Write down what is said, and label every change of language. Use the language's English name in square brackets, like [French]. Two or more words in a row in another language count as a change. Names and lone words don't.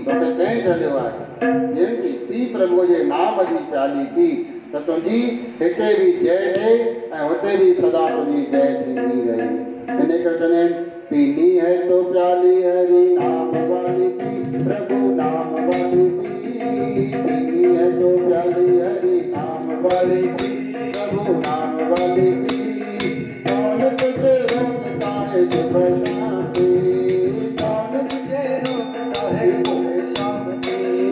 [Sindhi] तोखे कंहिं चढ़ियो आहे जिनकी पी प्रभु जे नाम जी प्याली पी, त तुंहिंजी हिते बि जय थिए ऐं हुते बि सदा तुंहिंजी जय थींदी रहे। इन करे चवंदा आहिनि, [Hindi] पीनी है तो प्याली हरि नाम वाली पी, प्रभु नाम वाली पी। पीनी है तो प्याली हरि नाम वाली पी, प्रभु नाम वाली पी। कौन तुझे रोकता है सुबह शांति, कौन तुझे रोकता है सुबह शांति।